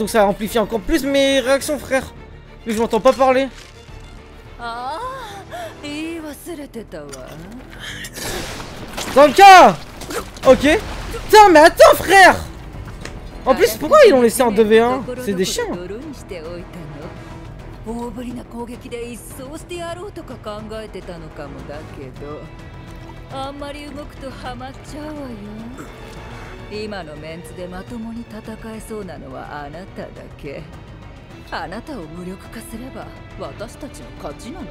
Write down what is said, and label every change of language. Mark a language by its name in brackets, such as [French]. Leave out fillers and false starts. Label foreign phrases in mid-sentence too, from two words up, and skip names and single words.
[French] Donc ça amplifie encore plus mes réactions frère. Mais je m'entends pas parler. Zanka. Ok. Putain mais attends frère. En plus pourquoi ils l'ont laissé en 2v1? C'est des chiens. [Japanese] 大ぶりな攻撃で一掃してやろうとか考えてたのかもだけど、あんまり動くとハマっちゃうわよ。今のメンツでまともに戦えそうなのはあなただけ。あなたを無力化すれば私たちの勝ちなのよ。